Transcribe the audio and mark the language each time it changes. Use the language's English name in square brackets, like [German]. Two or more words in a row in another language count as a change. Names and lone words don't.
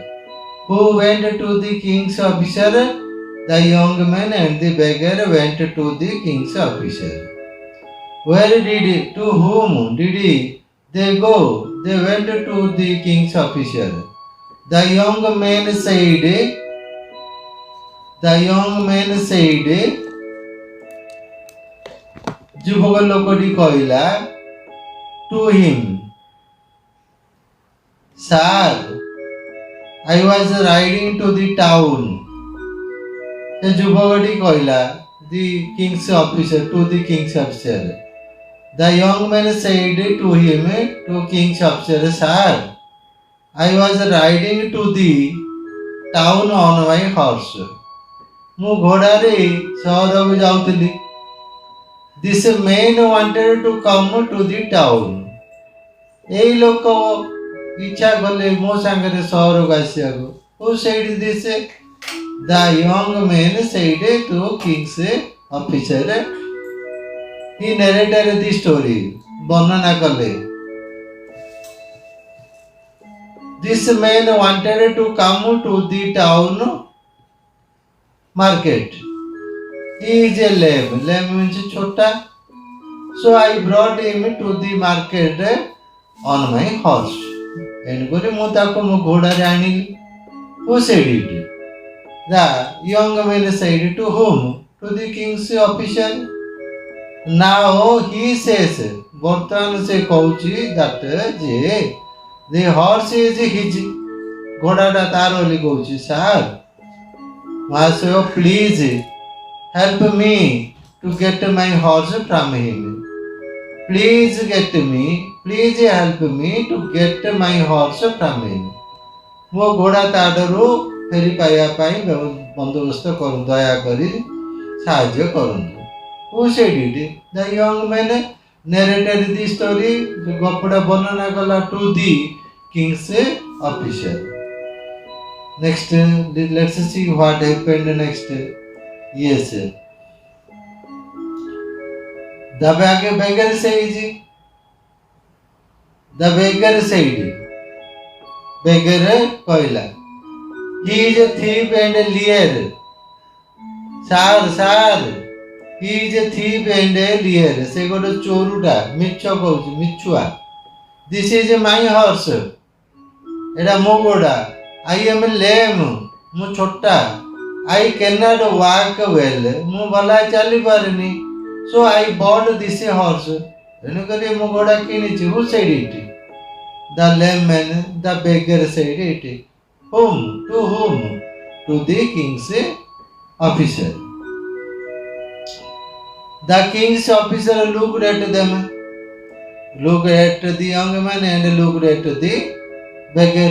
[English] Who went to the king's officer? The young man and the beggar went to the king's officer. To whom did they go? They went to the king's officer. The young man said, [Odia] ଯୁବକ ଲୋକଟି କହିଲା [English] to him, Sir, I was riding to the town. [Odia] ସେ ଯୁବକଟି କହିଲା [English] the king's officer to the king's officer. The young man said to him, to king's officer, Sir, I was riding to the town on my horse. [Odia] ମୁଁ ଘୋଡ଼ାରେ ସହରକୁ ଯାଉଥିଲି. [English] This man wanted to come to the town. [Odia] ଏଇ ଲୋକ ଇଚ୍ଛା କଲେ ମୋ ସାଙ୍ଗରେ ସହରକୁ ଆସିବାକୁ. [English] Who said this? The young man said to king's officer. He narrated the story. [Odia] ବର୍ଣ୍ଣନା କଲେ. [English] This man wanted to come to the town market. He is a lamb. Lamb means chota. So I brought him to the market on my horse. [Odia] ଏଣୁକରି ମୁଁ ତାକୁ ମୋ ଘୋଡ଼ାରେ ଆଣିଲି. [English] Who said it? The young man said to whom? To the king's officer. Now he says, [Odia] ବର୍ତ୍ତମାନ ସେ କହୁଛି [English] that ଯେ the horse is his. [Odia] ଘୋଡ଼ାଟା ତାର ବୋଲି କହୁଛି. [English] Sir, Master, please help me to get my horse from him. Please help me to get my horse from him. [Odia] ମୋ ଘୋଡ଼ା ତାଠାରୁ ଫେରି ପାଇବା ପାଇଁ ବନ୍ଦୋବସ୍ତ କରନ୍ତୁ, ଦୟାକରି ସାହାଯ୍ୟ କରନ୍ତୁ. [English] Who said it? The young man narrated the story. [Odia] ଗପଟା ବର୍ଣ୍ଣନା କଲା [English] to the king's officer. Next, let's see what happened next. Yes. The beggar said, beggar କହିଲା, he is a thief and a liar. Sir, he is a thief and a liar. [Odia] ସେ ଗୋଟେ ଚୋରୁଟା, ମିଛ କହୁଛି, ମିଛୁଆ. [English] This is my horse. [Odia] ଏଟା ମୋ ଘୋଡ଼ା. [English] I am lame. [Odia] ମୁଁ ଛୋଟା. [English] I cannot walk well. [Odia] ମୁଁ ଭଲ ଚାଲି ପାରେନି. [English] So I bought this horse. [Odia] ଏଣୁକରି ମୁଁ ଘୋଡ଼ା କିଣିଛି. [English] Who said it? The lame man, the beggar said it. Whom? To whom? To the king's officer. The king's officer looked at them, looked at the young man and looked at the beggar.